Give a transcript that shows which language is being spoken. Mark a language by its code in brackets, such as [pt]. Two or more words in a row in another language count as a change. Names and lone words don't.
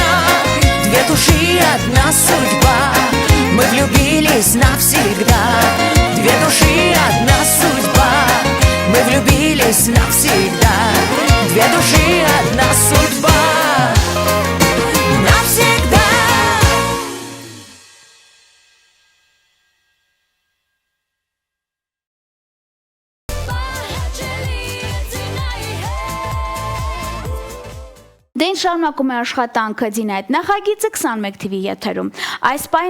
[ru] Две души, одна судьба, мы влюбились навсегда. Две души, одна судьба, мы влюбились навсегда. Две души, одна судьба, навсегда. [hy] Դեն շարունակում է աշխատանքը Ձինայեթ նախագիծը 21 TV եթերում։ Այս պայն